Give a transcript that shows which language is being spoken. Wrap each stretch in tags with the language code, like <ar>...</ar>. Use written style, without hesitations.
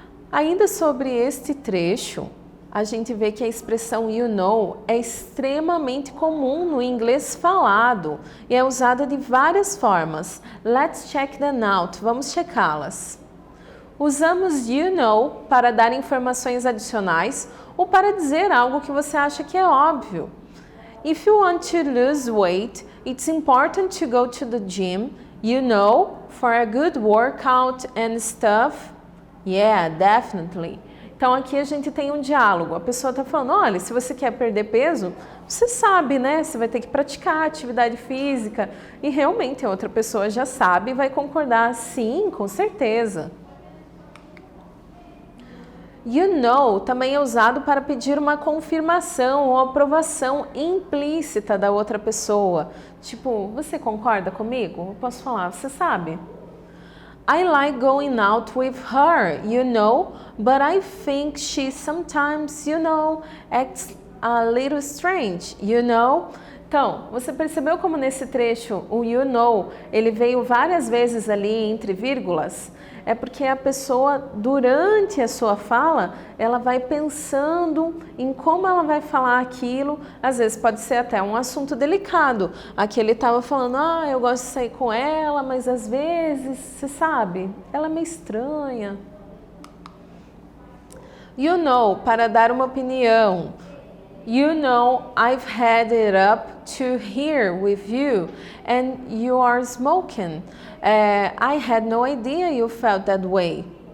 <pt>Ainda sobre este trecho, a gente vê que a expressão</pt> <en>you know</en> <pt>é extremamente comum no inglês falado e é usada de várias formas.</pt> <en>Let's check them out.</en> <pt>Vamos checá-las. Usamos</pt> <en>you know</en> <pt>para dar informações adicionais ou para dizer algo que você acha que é óbvio.</pt> <en>If you want to lose weight, it's important to go to the gym, you know, for a good workout and stuff. Yeah, definitely.</en> <pt>Então aqui a gente tem um diálogo, a pessoa está falando, olha, se você quer perder peso, você sabe, né? Você vai ter que praticar atividade física. E realmente a outra pessoa já sabe e vai concordar, sim, com certeza.</pt> <en>You know</en> <pt>também é usado para pedir uma confirmação ou aprovação implícita da outra pessoa. Tipo, você concorda comigo? Eu posso falar, você sabe?</pt> <en>I like going out with her, you know, but I think she sometimes, you know, acts a little strange, you know.</en> <pt>Então, você percebeu como nesse trecho o</pt> <en>you know,</en> <pt>ele veio várias vezes ali entre vírgulas? É porque a pessoa, durante a sua fala, ela vai pensando em como ela vai falar aquilo. Às vezes pode ser até um assunto delicado. Aqui ele estava falando, eu gosto de sair com ela, mas às vezes, você sabe, ela é meio estranha.</pt> <en>You know,</en> <pt>para dar uma opinião.</pt> <en>You know, I've had it up to here with you and you are smoking. I had no idea you felt that way.</en>